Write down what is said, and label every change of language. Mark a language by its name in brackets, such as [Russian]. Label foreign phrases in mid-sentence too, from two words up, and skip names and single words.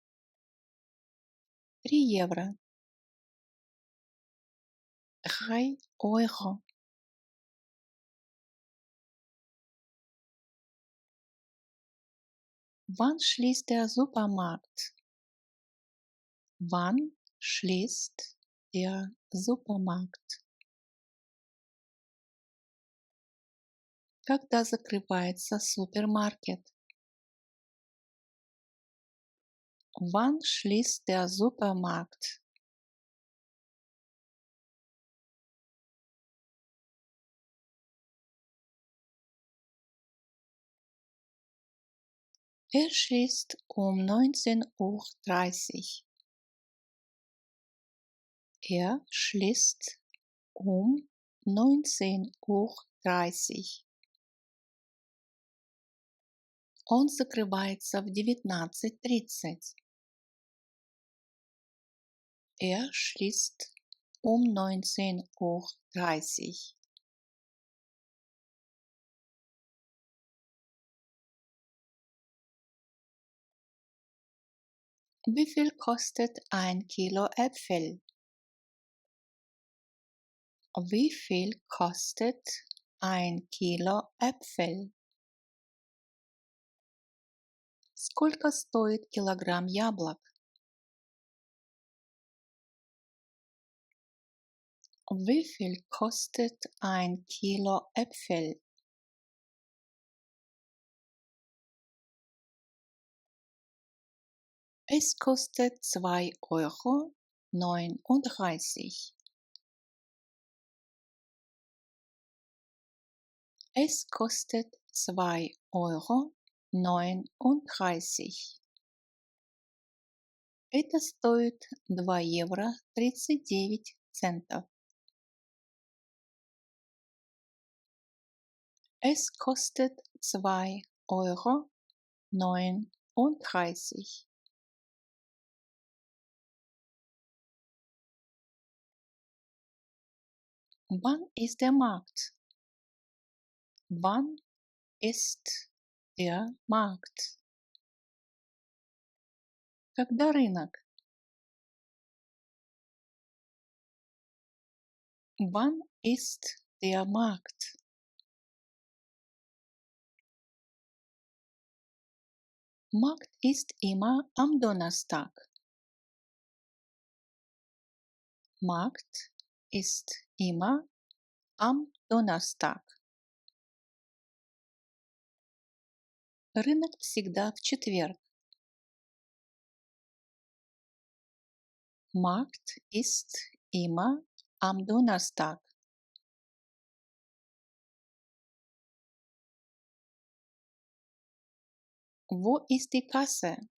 [Russian] 3 Евро. 3 Euro. [German] Wann schließt der Supermarkt? Wann schließt der Supermarkt? [Russian] Когда закрывается супермаркет? [German] Wann schließt der Supermarkt? Er schließt um 19:30 Uhr. Er schließt um 19:30 Uhr. [Russian] Он закрывается в 19:30. [German] Er schließt um 19:30 Uhr. Wie viel kostet ein Kilo Äpfel? Wie viel kostet ein Kilo Äpfel? [Russian] Сколько стоит килограмм яблок? [German] Wie viel kostet ein Kilo Äpfel? Es kostet 2,39 Euro. Es kostet 2,39 Euro. [Russian] Это стоит 2 евро 39 центов. [German] Es kostet 2,39 Euro. Wann ist der Markt? Wann ist der Markt? [Russian] Когда рынок? [German] Wann ist der Markt? Markt ist immer am Donnerstag. Markt ist immer am Donnerstag. [Russian] Рынок всегда в четверг. [German] Markt ist immer am Donnerstag. Wo ist die Kasse?